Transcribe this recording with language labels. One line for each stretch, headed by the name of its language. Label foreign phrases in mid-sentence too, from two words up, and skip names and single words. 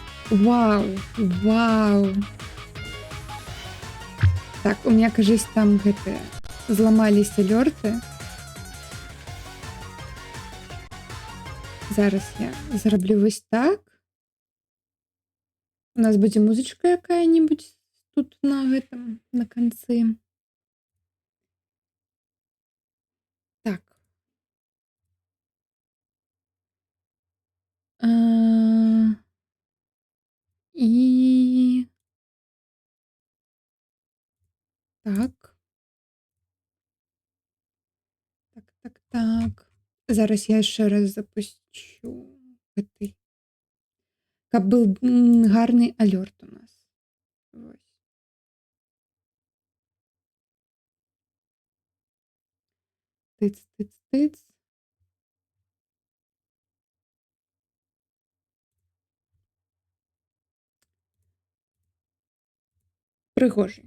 Russian: Вау, вау. Так, у меня, кажется,
Belarusian: там гэты зламались алёрты. Зараз я зараблю вось так. У нас будзе музычка якая-нибудь тут на гэтым, на канцы. Так. І так. Так. Зараз я ще раз запущу гэты. Каб быў гарны алёрт у нас. Вось. Тыц. Прыгожы.